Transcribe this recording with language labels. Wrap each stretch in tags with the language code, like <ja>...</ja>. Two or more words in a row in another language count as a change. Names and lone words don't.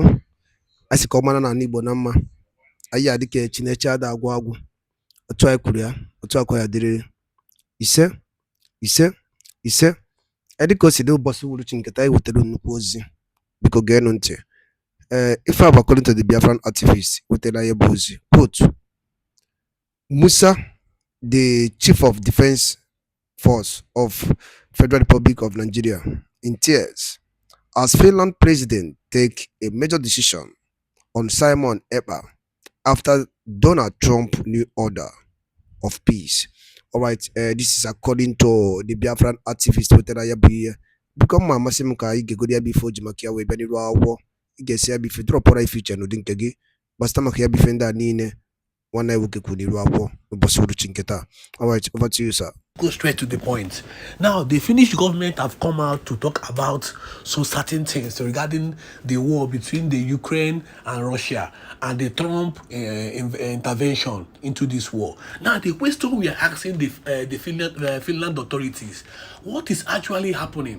<ig>Anyị sị ka ọ mara n'ala Igbo na mma. Anyị adị ka Chineke ada agwụ agwụ. Otu anyị kwuru ya, otu akwa ya dịrịrị. Ise, ise, ise. Dị ka o si dị ụbọchị uhuruchi nketa anyị wetara nnukwu ozi. Biko geenụ ntị. Ife a bụ</ig> <en>according to the Biafran activist</en> <ig>wetara ya bụ ozi.</ig> <en>Quote, Musa, the Chief of Defense Force of Federal Republic of Nigeria, in tears as Finland president take a major decision on Simon Ekpa after Donald Trump new order of peace. All right, this is according to the Biafran activist</en> <ig>wetara ya bụ ihe. Biko mma amasị m ka anyị gegodi ya bụ ife o ji maka ya wee bịa n'iru akwụkwọ. Ị ga-esi ya bụ ife dropọra ife iche n'ụdị nke gị gbasịta maka ya bụ ife ndị a niile nwanne anyị nwoke kwuru n'iru akwụkwọ n'ụbọchị uhuruchi nke taa.</ig> <en>All right, over to you, sir. Go straight to the point. Now, the Finnish government have come out to talk about some certain things regarding the war between the Ukraine and Russia and the Trump intervention into this war. Now, the question we are asking the Finland authorities, what is actually happening?</en>